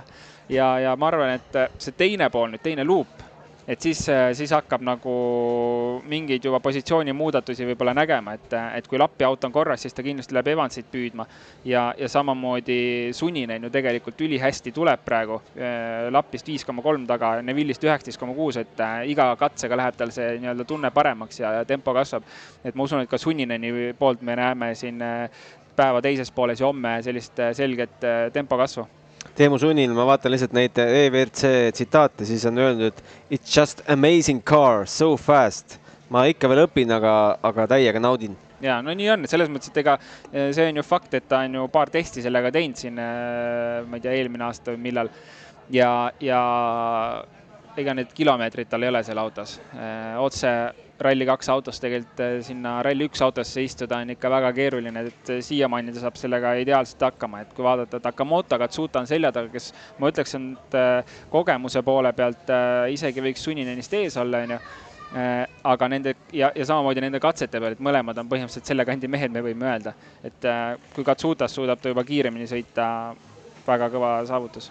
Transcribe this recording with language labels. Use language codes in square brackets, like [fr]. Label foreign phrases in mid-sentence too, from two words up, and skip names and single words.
[et] Ja ma arvan, et see teine pool, teine luup, et siis hakkab nagu mingeid juba positsiooni muudatusi võib-olla nägema, et kui Lappi auto on korras, siis ta kindlasti läheb Evansit püüdma ja samamoodi Sunninen ju tegelikult ülihästi tuleb praegu Lappist 5,3 taga, Neville'ist 19,6, et iga katsega läheb tal see nii-öelda tunne paremaks ja tempo kasvab. Et ma usun, et ka Sunnineni poolt me näeme siin päeva teises pooles ja homme sellist selget tempo kasvu. Teemu Sunnil, ma vaatan lihtsalt neid EVRC tsitaate, siis on öelnud, et [en] it's just amazing car, so fast. [et] Ma ikka veel õpin, aga täiega naudin. Ja, no nii on, selles mõttes, et ega see on ju fakt, et ta on ju paar testi sellega teinud siin, ma ei tea, eelmine aasta või millal. Ja ega need kilomeetrid tal ei ole seal autos. Otse Rally 2 autos tegelikult sinna Rally 1 autosse istuda on ikka väga keeruline, et siiamaani ta saab sellega ideaalselt hakkama, et kui vaadata Takamoto, Katsuta on selja taga, kes ma ütleks, et kogemuse poole pealt isegi võiks Sunninenist ees olla, aga nende ja samamoodi nende katsete peal, et mõlemad on põhimõtteliselt selle kandi mehed, me võime öelda, et kui Katsutas suudab ta juba kiiremini sõita, väga kõva saavutus.